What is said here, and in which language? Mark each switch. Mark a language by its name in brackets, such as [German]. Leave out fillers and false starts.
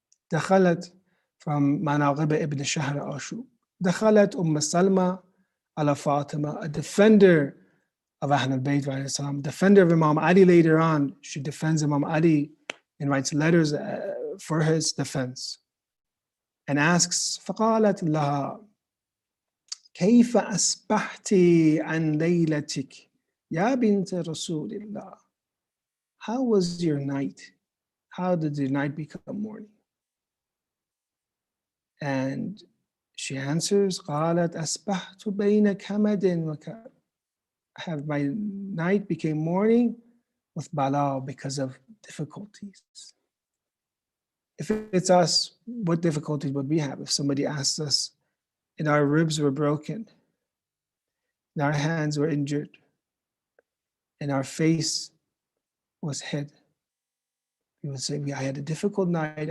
[English] دخلت from Manaqib ibn Shahr Ashub. دخلت Salama ala Fatima, a defender of Ahl al-Bayt, defender of Imam Ali later on. She defends Imam Ali and writes letters for his defense. And asks, [Arabic] فقالت لها كيف أصبحت عن ليلتك يا بنت رسول الله? [English] How was your night? How did your night become morning? And she answers, [Arabic] قالت أصبحت بين كمد وكرب. [English] My night became morning with bala, because of difficulties. If it's us, what difficulties would we have? If somebody asked us, and our ribs were broken, and our hands were injured, and our face was hit, we would say, I had a difficult night.